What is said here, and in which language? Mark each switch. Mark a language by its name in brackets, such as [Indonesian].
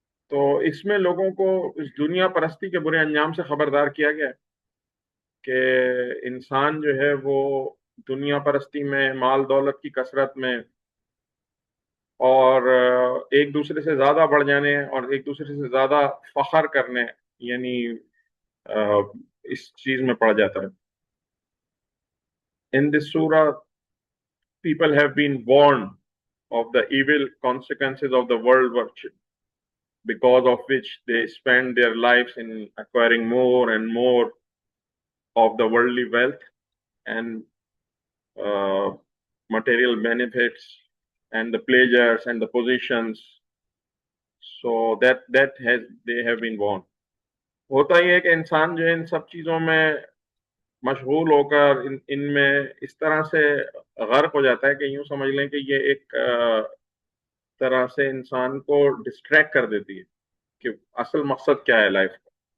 [Urdu] تو اس میں لوگوں کو اس دنیا پرستی کے برے انجام سے خبردار کیا گیا ہے کہ انسان جو ہے وہ دنیا پرستی میں، مال دولت کی کثرت میں اور ایک دوسرے سے زیادہ بڑھ جانے اور ایک دوسرے سے زیادہ فخر کرنے، یعنی اس چیز میں پڑ جاتا ہے. [English] In this surah, people have been warned of the evil consequences of the world worship, because of which they spend their lives in acquiring more and more of the worldly wealth and material benefits and the pleasures and the positions. So that they have been warned. [Urdu] ہوتا یہ ہے کہ انسان جو ہے ان سب چیزوں میں مشغول ہو کر ان میں اس طرح سے غرق ہو جاتا ہے کہ یوں سمجھ لیں کہ یہ ایک طرح سے انسان کو ڈسٹریکٹ کر دیتی ہے کہ اصل مقصد کیا ہے لائف کا.